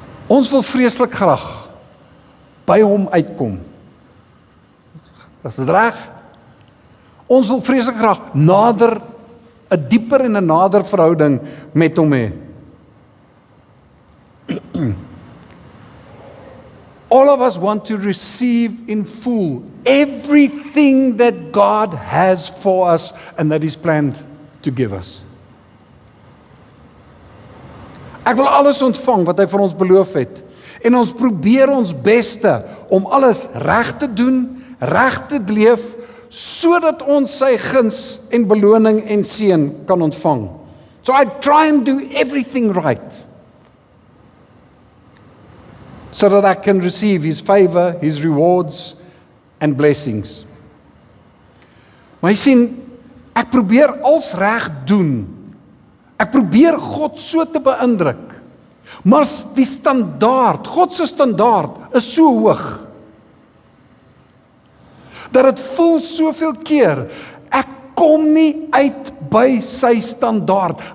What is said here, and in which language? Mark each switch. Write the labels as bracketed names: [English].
[Afrikaans] Ons wil vreeslik graag by hom uitkom. Is dit reg? Ons wil vreeslik graag nader, 'n dieper en 'n nader verhouding met hom hê. [English] All of us want to receive in full everything that God has for us and that He's planned to give us. [Afrikaans] Ek wil alles ontvang wat hy vir ons beloof het. En ons probeer ons beste om alles reg te doen, reg te leef, sodat ons sy guns en beloning en seën kan ontvang. [English] So I try and do everything right, so that I can receive His favor, His rewards and blessings. [Afrikaans] Maar jy sien, ek probeer als reg doen. Ek probeer God so te beïndruk. Maar die standaard, God se standaard is so hoog, dat dit voel soveel keer, ek kom nie uit by sy standaard.